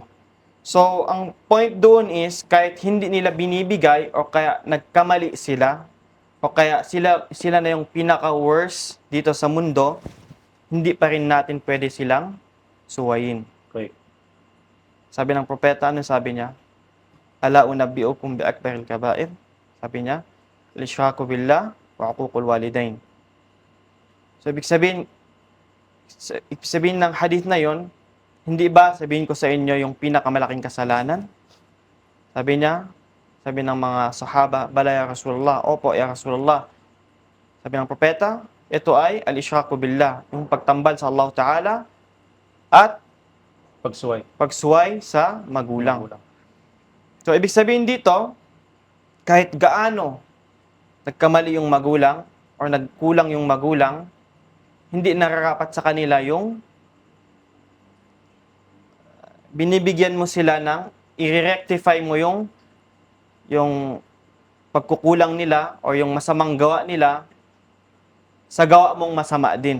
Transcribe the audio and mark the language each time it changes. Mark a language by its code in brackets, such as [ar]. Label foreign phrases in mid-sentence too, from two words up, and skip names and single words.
[tl] So, ang point doon is, kahit hindi nila binibigay o kaya nagkamali sila, o kaya sila na yung pinaka-worst dito sa mundo, hindi pa rin natin pwede silang suwayin. Okay. Sabi ng propeta, ano sabi niya? [ar] Ala unabbi'ukum bi akbaril kaba'ir. [tl] Sabi niya, [ar] al-ishraku billah wa uququl walidain. [tl] So, ibig sabihin ng hadith na yon, hindi ba sabihin ko sa inyo yung pinakamalaking kasalanan? Sabi ng mga sahaba, [ar] bala ya Rasulullah, [tl] opo [ar] ya Rasulullah. [tl] Sabi ng propeta, ito ay [ar] al-ishraku billah, [tl] yung pagtambal sa Allah Ta'ala at pagsuway sa magulang. So, ibig sabihin dito, kahit gaano nagkamali yung magulang or nagkulang yung magulang, hindi nararapat sa kanila yung binibigyan mo sila ng i-rectify mo yung pagkukulang nila o yung masamang gawa nila sa gawa mong masama din.